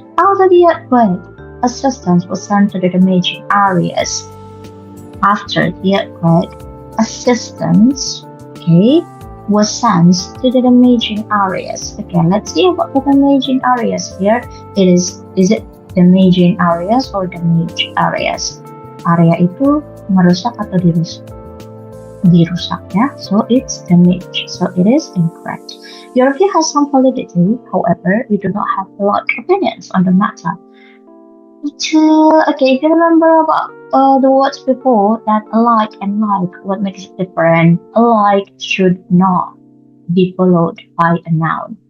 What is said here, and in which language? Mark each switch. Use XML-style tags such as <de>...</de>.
<en>After the earthquake, assistance was sent to the damaged areas. After the earthquake, assistance, okay, was sent to the damaging areas. Okay, let's see about the damaging areas here. Is it damaging areas or damaged areas?</en> <id>Area itu merusak atau dirusak? Dirusak, ya.</id> <en>So it's damaged. So it is incorrect. Your view has some validity. However, we do not have a lot of opinions on the matter. Okay, if you remember about the words before, that alike and like, what makes it different? Alike should not be followed by a noun.</en>